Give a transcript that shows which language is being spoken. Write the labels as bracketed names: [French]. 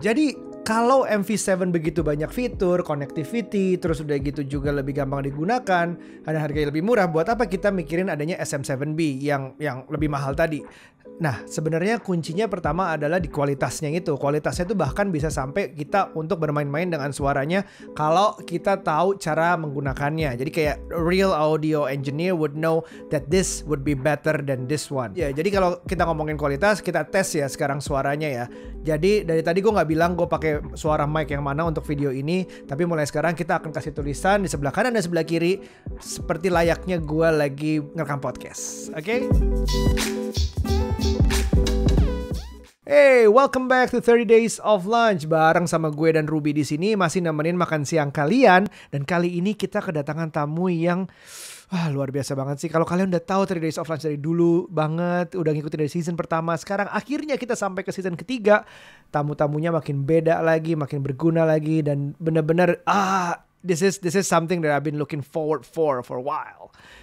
[Indonesian] Jadi kalau MV7 begitu banyak fitur, connectivity, terus udah gitu juga lebih gampang digunakan, ada harganya lebih murah, buat apa kita mikirin adanya SM7B yang lebih mahal tadi? Nah, sebenarnya kuncinya pertama adalah di kualitasnya itu. Kualitasnya itu bahkan bisa sampai kita untuk bermain-main dengan suaranya kalau kita tahu cara menggunakannya. Jadi kayak [English] real audio engineer would know that this would be better than this one. [Indonesian] Ya, jadi kalau kita ngomongin kualitas, kita tes ya sekarang suaranya ya. Jadi dari tadi gue nggak bilang gue pakai suara mic yang mana untuk video ini, tapi mulai sekarang kita akan kasih tulisan di sebelah kanan dan sebelah kiri seperti layaknya gue lagi ngerekam podcast. Oke? [English] Hey, welcome back to 30 Days of Lunch. [Indonesian] Bareng sama gue dan Ruby di sini masih nemenin makan siang kalian. Dan kali ini kita kedatangan tamu yang luar biasa banget sih. Kalau kalian udah tahu 30 Days of Lunch dari dulu banget, udah ngikutin dari season pertama, sekarang akhirnya kita sampai ke season ketiga. Tamu-tamunya makin beda lagi, makin berguna lagi, dan bener-bener [English] this is something that I've been looking forward for a while.